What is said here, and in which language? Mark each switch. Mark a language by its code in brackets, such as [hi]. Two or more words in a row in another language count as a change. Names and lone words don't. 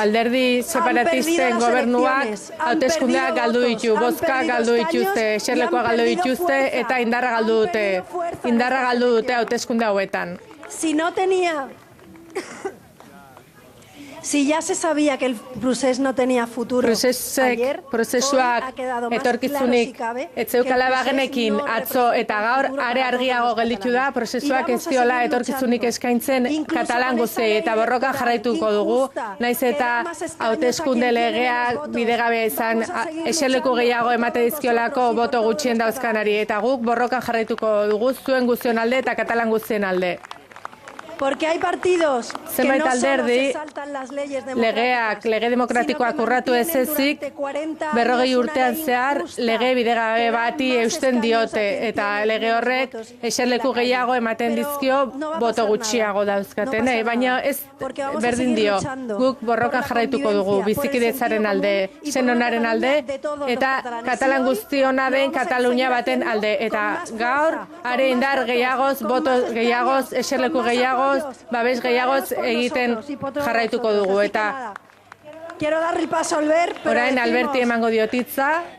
[eu] alderdi separatisten gobernuak hauteskundeak galdu ditu, bozka galdu dituzte, eserlekoa galdu dituzte eta indarra galdu dute. Indarra galdu dute hauteskunde hauetan. [es] Si ya se sabía que el procés no tenía futuro ayer, [eu] prozesuak etorkizunik etzeukala bagenekin atzo eta gaur are argiago gelditu da prozesuak ez diola etorkizunik eskaintzen katalan guztiei eta borroka jarraituko dugu, naiz eta hauteskunde legeak bidegabe izan eserleku gehiago emate dizkiolako boto gutxien dauzkanari, eta guk borroka jarraituko dugu zuen guztion alde eta katalan guztien alde. [es] Porque hay partidos que no solo se saltan las leyes democráticas, [eu] lege demokratikoak urratu ez ezik, 40 urtean zehar lege bidegabe bati eusten diote, eta lege horrek eserleku gehiago ematen dizkio boto gutxiago dauzkatenei, baina ez berdin dio, guk borroka jarraituko dugu, bizikidetzaren alde, senonaren alde, eta katalan guztiona den Katalunia baten alde, eta gaur, are indar gehiagoz, boto gehiagoz, eserleku gehiagoz, babes gehiagoz egiten jarraituko dugu, eta orain Alberti emango diotitza.